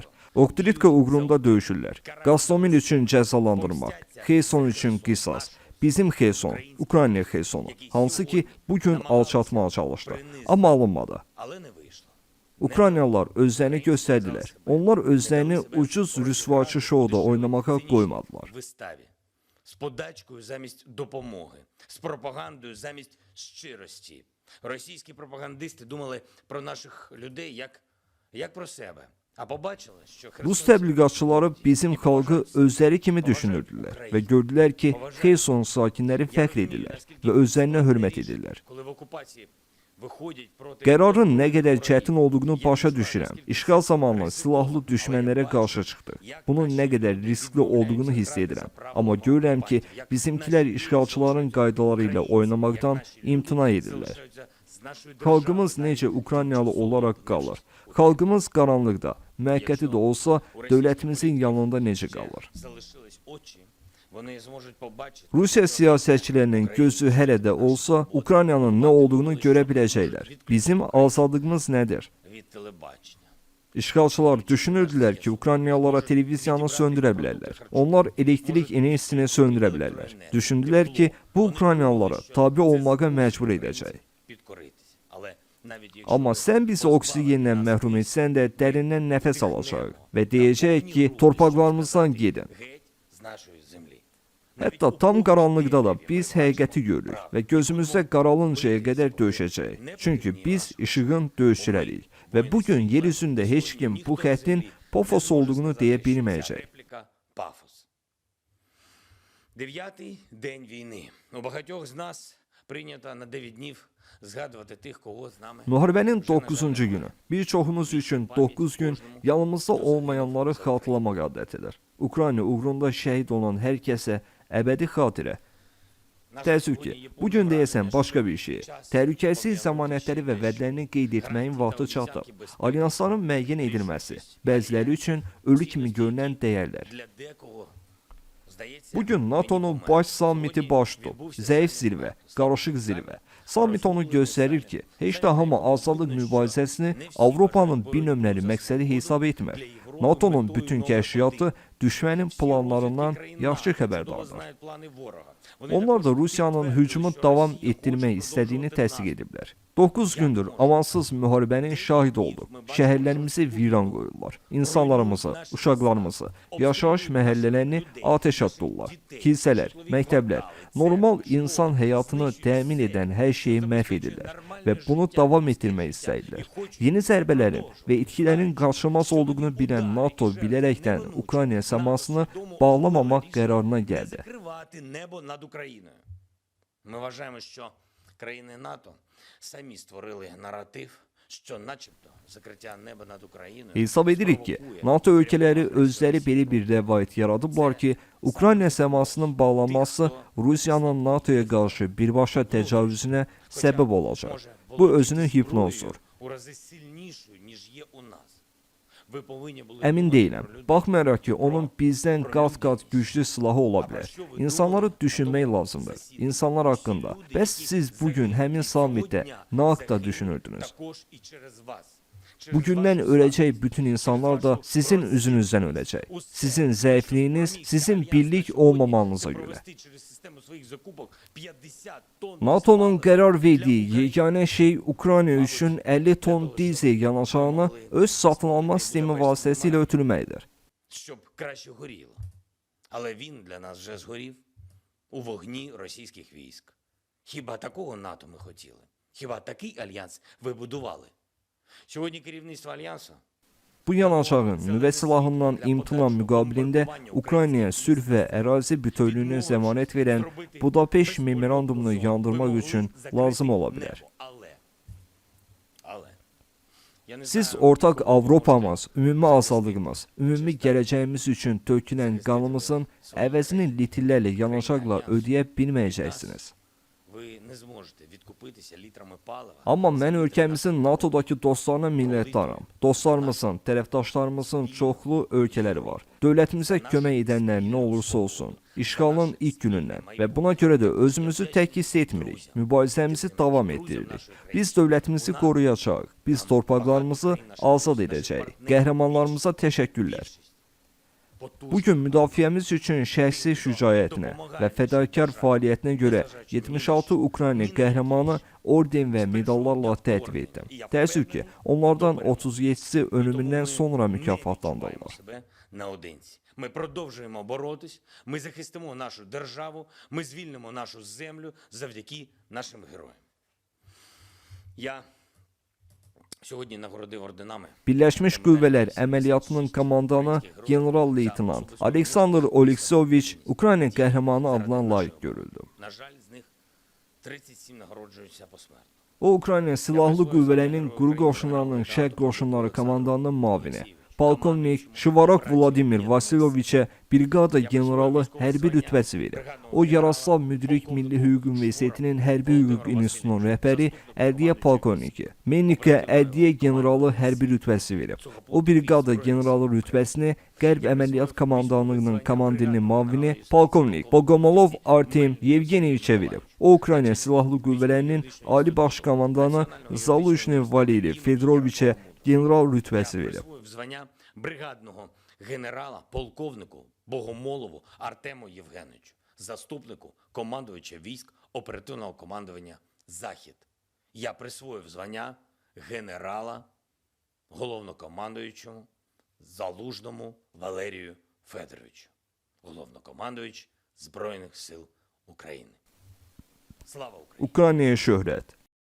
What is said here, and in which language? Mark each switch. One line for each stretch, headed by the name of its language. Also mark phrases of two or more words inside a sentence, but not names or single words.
Azerbaijani: Oktritka uğrunda döyüşürlər. Gaztomil üçün cəzalandırmaq, Xerson üçün qisas. Bizim Xerson, Ukrayna Xersonu, hansı ki bugün alçatmaya çalışdı, amma alınmadı. Ukraynalılar özlərini göstərdilər. Onlar özlərini ucuz rüsvaçı şouda oynamağa qoymadılar.
Ukrainian: З подачкою замість допомоги, з пропагандою замість щирості. Російські пропагандисти думали про наших людей як про себе. А побачили, що
Azerbaijani: Rus təbliğatçıları bizim xalqı özləri kimi düşünürdülər və gördülər ki, Xerson sakinləri fəxr edirlər və özlərinə hörmət edirlər.
Ukrainian: коли в окупації виходять проти
Azerbaijani: Qərarın nə qədər çətin olduğunu başa düşürəm. İşğal zamanı silahlı düşmənlərə qarşı çıxdı. Bunun nə qədər riskli olduğunu hiss edirəm. Amma görürəm ki, bizimkilər işğalçıların qaydaları ilə oynamaqdan imtina edirlər. Xalqımız necə Ukraynalı olaraq qalır? Xalqımız qaranlıqda, müəqqəti də olsa, dövlətimizin yanında necə qalır?
Ukrainian: залишились очі, вони зможуть побачити
Azerbaijani: Rusiya siyasətçilərinin gözü hələ də olsa, Ukraynanın nə olduğunu görə biləcəklər. Bizim azadlığımız nədir?
Ukrainian: від телебачення.
Azerbaijani: İşğalçılar düşünürdülər ki, Ukraynalılara televiziyanı söndürə bilərlər. Onlar elektrik enerjisini söndürə bilərlər. Düşündülər ki, bu Ukraynalılara tabi olmağa məcbur edəcək.
Ukrainian: Підкоритися. Але навіть якщо
Azerbaijani: Amma sən bizi oksigendən məhrum etsən də dərindən nəfəs alacaq və deyəcək ki, torpaqlarımızdan gedin.
Ukrainian: геть з нашої землі.
Azerbaijani: Hətta tam qaranlıqda da biz həqiqəti görürük və gözümüzdə qaralıncaya qədər döyüşəcək. Çünki biz işığın döyüşçüləriyik və bugün yer üzündə heç kim bu xəttin pofos olduğunu deyə bilməyəcək.
Ukrainian: Репліка пафос. 9-й день війни. У багатьох з нас прийнято на 9 днів згадувати тих, кого з нами.
Azerbaijani: Müharibənin 9-cu günü. Bir çoxumuz üçün 9 gün yanımızda olmayanları xatırlamaq adətidir. Ukrayna uğrunda şəhid olan hər kəsə əbədi xatirə. Təəssüf ki, bugün deyəsən başqa bir şey. Təhlükəsiz zəmanətləri və vədlərini qeyd etməyin vaxtı çatıb. Alyansların müəyyən edilməsi, bəziləri üçün ölü kimi görünən dəyərlər.
Ukrainian: Для декого, здається,
Azerbaijani: Bugün NATO'nun baş sammiti baş tutub. Zəif zirvə, qarışıq zirvə. Sammit onu göstərir ki, heç də hamı azadlıq mübarizəsini Avropanın bir nömrəli məqsədi hesab etmir. NATO'nun bütün kəşfiyyatı düşmənin planlarından yaxşı xəbərdardır.
Ukrainian: знають плани ворога.
Azerbaijani: Onlar da Rusiyanın hücumu davam etdirmək istədiyini təsdiq ediblər. 9 gündür amansız müharibənin şahidi olduq. Şəhərlərimizi viran qoyurlar. İnsanlarımızı, uşaqlarımızı, yaşayış məhəllələrini atəşə tuturlar. Kilsələr, məktəblər, normal insan həyatını təmin edən hər şeyi məhv edirlər və bunu davam etdirmək istəyirlər. Yeni zərbələrin və itkilərin qaçılmaz olduğunu bilən NATO bilərəkdən Ukrayna səmasını bağlamamaq qərarına gəldi.
Ukrainian: Закривати небо над Україною. Ми вважаємо, що країни НАТО самі створили наратив, що начебто закриття неба над Україною
Azerbaijani: Hesab edirik ki, NATO ölkələri özləri belə bir rəvayət yaradıblar ki, Ukrayna səmasının bağlanması Rusiyanın NATO'ya qarşı birbaşa təcavüzünə səbəb olacaq. Bu özünü hipnozdur.
Ukrainian: у рази сильнішою, ніж є у нас. Ви повинні були
Azerbaijani: Əmin deyiləm. Baxmayaraq ki, onun bizdən qat-qat güclü silahı ola bilər. İnsanları düşünmək lazımdır. İnsanlar haqqında. Bəs siz bugün həmin sammitdə nə haqda düşünürdünüz?
Ukrainian: також і через вас.
Azerbaijani: Bugündən öləcək bütün insanlar da sizin üzünüzdən öləcək. Sizin zəifliyiniz, sizin birlik olmamanıza görə. NATO'nun qərar verdiyi yeganə şey Ukrayna üçün 50 ton dizel yanacağını öz satın alma sistemi vasitəsilə ötürməkdir.
Ukrainian: Щоб краще горіло. Але він для нас вже згорів у вогні російських військ. Хіба такого НАТО ми хотіли? Хіба такий альянс ви будували? Сьогодні керівництво альянсу
Azerbaijani: Bu yanacağın nüvə silahından imtina müqabilində Ukraynaya sülh və ərazi bütövlüyünə zəmanət verən Budapeşt memorandumunu yandırmaq üçün lazım ola bilər. Siz ortaq Avropamız, ümumi azadlığımız, ümumi gələcəyimiz üçün tökülən qanımızın əvəzini litrlərlə yanacaqla ödəyə bilməyəcəksiniz.
Ukrainian: ви не зможете відкупитися літрами палива.
Azerbaijani: Amma mən ölkəmizin NATO'dakı dostlarına minnətdaram. Dostlarımızın, tərəfdaşlarımızın çoxlu ölkələri var. Dövlətimizə kömək edənlər nə olursa olsun, işğalın ilk günündən və buna görə də özümüzü tək hiss etmirik. Mübarizəmizi davam etdiririk. Biz dövlətimizi qoruyacağıq. Biz torpaqlarımızı azad edəcəyik. Qəhrəmanlarımıza təşəkkürlər. Bugün müdafiəmiz üçün şəxsi şücaətinə və fədakar fəaliyyətinə görə 76 Ukrayna qəhrəmanı orden və medallarla tədvir etdim. Təəssüf ki, onlardan 37'si ölümündən sonra mükafatlandırılır.
Ukrainian: Ми продовжуємо боротись, ми захистимо нашу державу, ми звільнимо нашу землю завдяки нашим героям. Я сьогодні нагородив орденами
Azerbaijani: Birləşmiş Qüvvələr əməliyyatının komandanı general-leytenant Aleksandr Oleksoviç Ukrayna qəhrəmanı adına layiq görüldü.
Ukrainian: На жаль, з них 37 нагороджуються посмертно.
Azerbaijani: O, Ukrayna Silahlı Qüvvələrinin Quru Qoşunlarının Şərq Qoşunları komandanının mavini, Polkovnik Şivarok Vladimir Vasilyoviçə briqada generalı hərbi rütbəsi verib. O, Yaroslav Müdrik Milli Hüquq Universitetinin Hərbi Hüquq İnstitutunun rəhbəri Ədliyyə Polkovniki, Mennikə Ədliyyə generalı hərbi rütbəsi verib. O, briqada generalı rütbəsini Qərb Əməliyyat Komandanlığının komandirinin mavini Polkovnik Bogomolov Artem Yevgeniyeviçə verib. O, Ukrayna Silahlı Qüvvələrinin Ali Baş Komandanı Zaluzhny Valeriy Fedoroviçə general rütbəsi verib.
Ukrainian: Звання бригадного генерала, полковнику Богомолову Артему Євгеновичу, заступнику командувача військ оперативного командування «Захід». Я присвоїв звання генерала головнокомандуючому Залужному Валерію Федоровичу, головнокомандуючий Збройних сил України. Слава Україні!
Azerbaijani: Ukraynaya şöhrət.